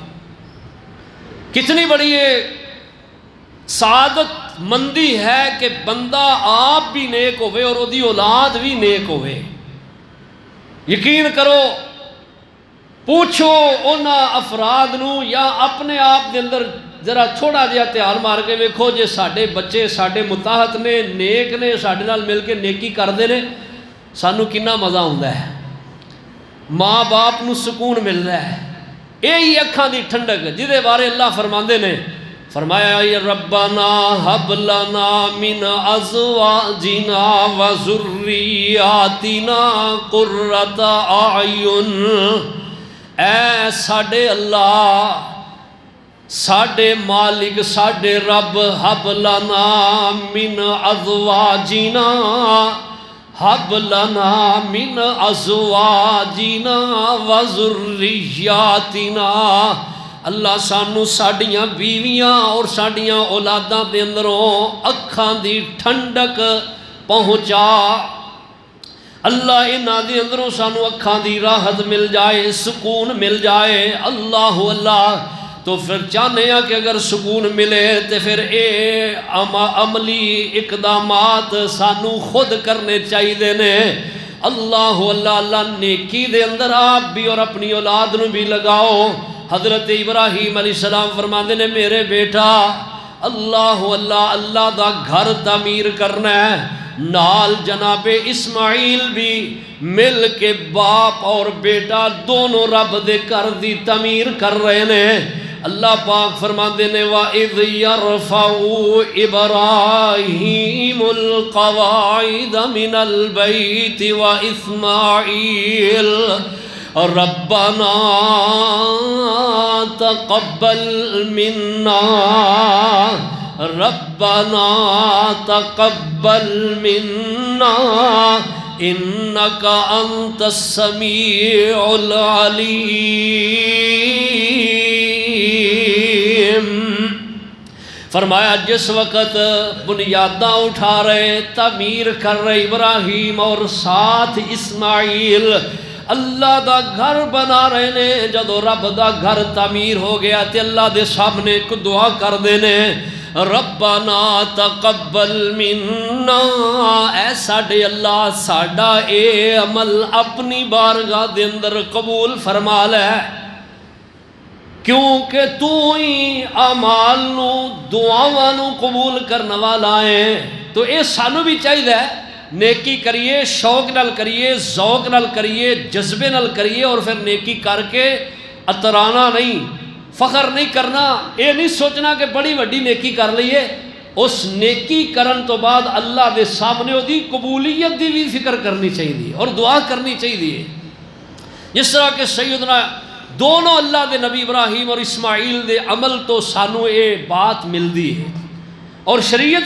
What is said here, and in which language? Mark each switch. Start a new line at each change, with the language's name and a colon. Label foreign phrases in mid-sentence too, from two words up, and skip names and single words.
Punjabi: کتنی بڑی سعادت مندی ہے کہ بندہ آپ بھی نیک ہوئے اور دی اولاد بھی نیک ہوئے۔ یقین کرو، پوچھو اونا افراد نو یا اپنے آپ دے اندر ذرا تھوڑا جہا تیار مار کے ویکھو، جے ساڈے بچے ساڈے متحد نے، نیک نے، ساڈے نال مل کے نیکی کردے نے، سانو کنا مزہ ہوندا ہے، ماں باپ نو سکون ملدا ہے۔ یہی اکھاں دی ٹھنڈک جدے بارے اللہ فرماندے نے، فرمایا
Arabic: یا ربنا ہب لنا من ازواجنا وذریاتنا قرۃ اعین،
Punjabi: اے ساڈے اللہ، ساڈے مالک، ساڈے رب،
Arabic: ہب لنا من ازواجنا، ہب لنا من ازواجنا وذریاتنا،
Punjabi: اللہ سانو ساڈیاں بیویاں اور ساڈیاں اولاداں دے اندروں اکھاں دی ٹھنڈک پہنچا، اللہ انہاں دے اندروں سانو اکھاں دی راحت مل جائے، سکون مل جائے۔ اللہ اللہ، تو پھر چاہنے ہیں کہ اگر سکون ملے تو پھر اے عملی اقدامات سانو خود کرنے چاہیے نے۔ اللہ اللہ اللہ، نیکی دے اندر آپ بھی اور اپنی اولاد نو بھی لگاؤ۔ حضرت ابراہیم علیہ السلام فرماندے نے میرے بیٹا، اللہ اللہ اللہ دا گھر تعمیر کرنا ہے، نال جناب اسماعیل بھی مل کے باپ اور بیٹا دونوں رب دے گھر دی تعمیر کر رہے ہیں۔ اللہ پاک فرماندے نے
Arabic: وَإِذْ يَرْفَعُ إِبْرَاهِيمُ الْقَوَاعِدَ مِنَ الْبَيْتِ وَإِسْمَاعِيلُ رَبَّنَا تَقَبَّلْ مِنَّا رَبَّنَا تَقَبَّلْ مِنَّا إِنَّكَ أَنْتَ السَّمِيعُ الْعَلِيمُ۔
Punjabi: فرمایا جس وقت بنیاداں اٹھا رہے، تعمیر کر رہے ابراہیم اور ساتھ اسماعیل، اللہ دا گھر بنا رہے نے، جدو رب دا گھر تعمیر ہو گیا تے اللہ دے سامنے کو دعا کر دینے،
Arabic: ربنا تقبل منا،
Punjabi: اے ساڈے اللہ ساڈا اے عمل اپنی بارگاہ دے اندر قبول فرما لے، کیونکہ تو ہی اعمال نو دعاواں نو قبول کرنے والا ہے۔ تو اے سانو بھی چاہیے نیکی کریے، شوق نال کریے، ذوق نال کریے، جذبے نال کریے، اور پھر نیکی کر کے اترانا نہیں، فخر نہیں کرنا، یہ نہیں سوچنا کہ بڑی وڈی نیکی کر لئیے۔ اس نیکی کرن تو بعد اللہ دے سامنے دی قبولیت دی بھی فکر کرنی چاہیے اور دعا کرنی چاہیے۔ جس طرح کہ سیدنا دونوں اللہ دے نبی ابراہیم اور اسماعیل دے عمل تو سانو یہ بات ملتی ہے، اور شریعت